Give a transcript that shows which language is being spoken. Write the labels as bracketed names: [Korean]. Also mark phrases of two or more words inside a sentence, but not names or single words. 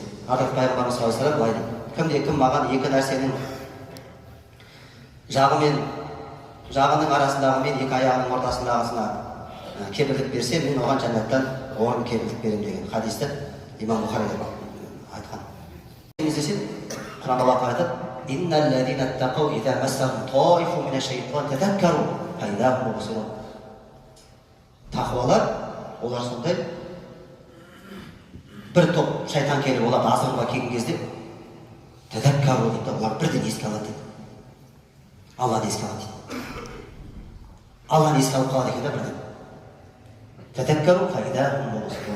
[Kazakh] Ардақ пайғамбарымыз [Arabic] صلى الله عليه وسلم [Kazakh] былай дейді: кім маған екі нәрсенің жағының арасындағы мен екі аяғының ортасындағысына кепілдік берсе, мен оған жәннаттан орын кепілдік беремін деген хадисті имам Бұхари айтқан. Іздесек, Құран Алла айтады: [Arabic] "إن الذين اتقوا إذا مسهم طائف من الشيطان تذكروا فإذا هم مبصرون." [Kazakh] Тақуалар, олар сондай бір топ шайтан келіп оларды азғыруға келген кезде тадаккару дейді, олар бірден еске алады дейді. Алланы еске алады дейді. Алланы еске алып қалады екен да бірден. [Arabic] تذكروا فإذا هم مبصرون.